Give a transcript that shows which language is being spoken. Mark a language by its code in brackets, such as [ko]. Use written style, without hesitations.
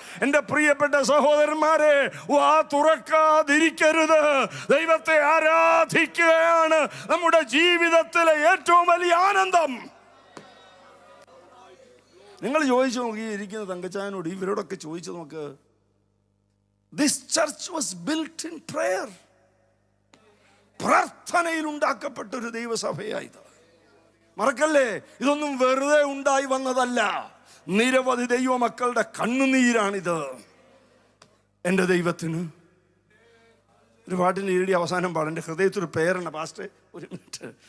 [ml] എൻ്റെ പ്രിയപ്പെട്ട സഹോദരന്മാരെ, വാ തുറക്കാതിരിക്കരുത്. ദൈവത്തെ ആരാധിക്കുകയാണ് നമ്മുടെ ജീവിതത്തിലെ ഏറ്റവും വലിയ ആനന്ദം. നിങ്ങൾ ചോദിച്ചു നോക്കി, ഇരിക്കുന്ന തങ്കച്ചായനോട്, ഇവരോടൊക്കെ ചോദിച്ചു നോക്ക്. [en] This church was built in prayer. [ml] പ്രാർത്ഥനയിൽ ഉണ്ടാക്കപ്പെട്ട ഒരു ദൈവസഭയായത്. മറക്കല്ലേ, ഇതൊന്നും വെറുതെ ഉണ്ടായി വന്നതല്ല. നിരവധി ദൈവമക്കളുടെ കണ്ണുനീരാണിത്. എൻ്റെ ദൈവത്തിന് ഒരു പാട്ടിൻ്റെ ഈടി അവസാനം പാടും, എൻ്റെ ഹൃദയത്തിൽ ഒരു പേരാണ് പാസ്റ്റേ, ഒരു മിനിറ്റ്.